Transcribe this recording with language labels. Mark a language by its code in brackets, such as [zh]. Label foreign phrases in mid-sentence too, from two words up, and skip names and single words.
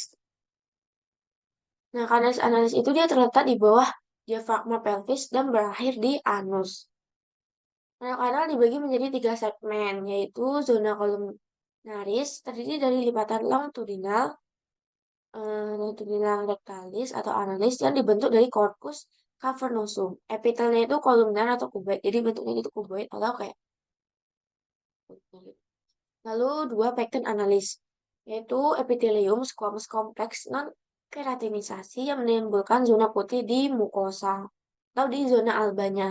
[id] Nah, kanalis analis itu dia terletak di bawah diafragma pelvis dan berakhir di anus. Nah, kanal dibagi menjadi 3 segmen, yaitu zona kolumnaris terdiri dari lipatan longitudinal rectalis atau analis yang dibentuk dari corpus cavernosum. Epitelnya itu kolumnar atau kuboid, jadi bentuknya itu kuboid atau kayak kuboid. Lalu 2 pektin analis, yaitu epitelium squamous kompleks non keratinisasi yang menimbulkan zona putih di mukosa atau di zona albanya.